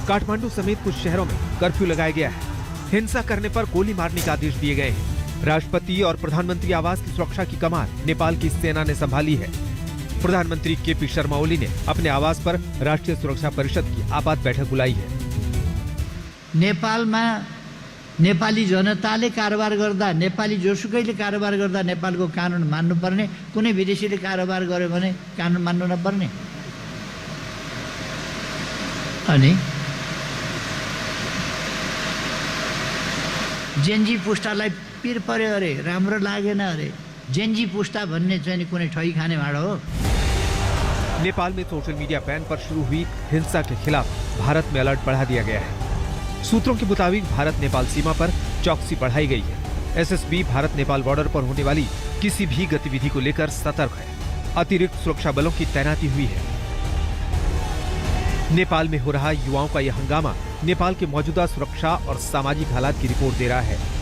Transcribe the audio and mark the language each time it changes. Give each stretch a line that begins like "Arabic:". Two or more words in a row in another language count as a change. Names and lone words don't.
Hindi: काठमांडू समेत कुछ शहरों में कर्फ्यू लगाया गया है। हिंसा करने पर गोली मारने का आदेश दिए गए हैं। राष्ट्रपति और प्रधानमंत्री आवास की सुरक्षा की कमान नेपाल की सेना ने संभाली है। प्रधानमंत्री केपी शर्मा ओली ने अपने आवास पर राष्ट्रीय सुरक्षा परिषद की आपात बैठक बुलाई है।
Nepali: नेपाल में नेपाली जनताले कारोबार गर्दा, नेपाली जोसुकैले कारोबार गर्दा नेपालको कानुन मान्नुपर्ने, कुनै विदेशीले कारोबार गर्यो भने कानुन मान्नु नपर्ने। अनि जेनजी पुस्तालाई पिर पर्यो अरे, राम्रो लागेन अरे। जेनजी पुस्ता भन्ने चाहिँ कुनै ठगी खाने भाडो हो।
Hindi: नेपाल में सोशल मीडिया बैन पर शुरू हुई हिंसा के खिलाफ भारत में अलर्ट बढ़ा दिया गया है। सूत्रों के मुताबिक भारत नेपाल सीमा पर चौकसी बढ़ाई गई है। एसएसबी भारत नेपाल बॉर्डर पर होने वाली किसी भी गतिविधि को लेकर सतर्क है। अतिरिक्त सुरक्षा बलों की तैनाती हुई है। नेपाल में हो रहा युवाओं का यह हंगामा नेपाल के मौजूदा सुरक्षा और सामाजिक हालात की रिपोर्ट दे रहा है।